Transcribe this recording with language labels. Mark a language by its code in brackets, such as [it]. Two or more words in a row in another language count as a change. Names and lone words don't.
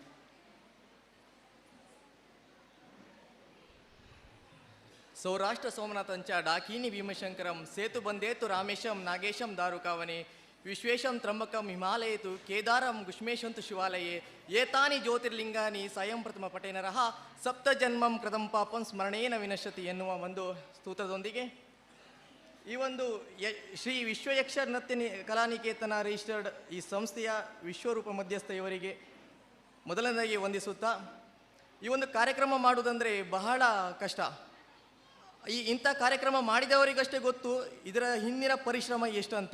[sa] ಸೌರಾಷ್ಟ್ರ ಸೋಮನಾಥಂಚ ಡಾಕಿನಿ ಭೀಮಶಂಕರಂ ಸೇತು ಬಂದೇತು ರಾಮೇಶಂ ನಾಗೇಶಂ ದಾರುಕಾವನೆ ವಿಶ್ವೇಶಂ ತ್ರಂಬಕಂ ಹಿಮಾಲಯೇತು ಕೇದಾರಂ ಗುಷ್ಮೇಶಂತು ಶಿವಾಲಯೇ ಏತಾನಿ ಜ್ಯೋತಿರ್ಲಿಂಗಾನಿ ಸ್ವಯಂ ಪ್ರಥಮ ಪಟೇನರಹ ಸಪ್ತ ಜನ್ಮಂ ಕೃತಂ ಪಾಪಂ ಸ್ಮರಣೇನ ವಿನಶ್ಯತಿ [kn] ಎನ್ನುವ ಒಂದು ಸ್ತೋತ್ರದೊಂದಿಗೆ ಈ ಒಂದು ಶ್ರೀ ವಿಶ್ವಯಕ್ಷ ನೃತ್ಯ ಕಲಾನಿಕೇತನ ರಿಜಿಸ್ಟರ್ಡ್ ಈ ಸಂಸ್ಥೆಯ ವಿಶ್ವರೂಪ ಮಧ್ಯಸ್ಥ ಇವರಿಗೆ ಮೊದಲನೇದಾಗಿ ವಂದಿಸುತ್ತಾ, ಈ ಒಂದು ಕಾರ್ಯಕ್ರಮ ಮಾಡುವುದಂದರೆ ಬಹಳ ಕಷ್ಟ. ಇಂಥ ಕಾರ್ಯಕ್ರಮ ಮಾಡಿದವರಿಗಷ್ಟೇ ಗೊತ್ತು ಇದರ ಹಿಂದಿನ ಪರಿಶ್ರಮ ಎಷ್ಟು ಅಂತ.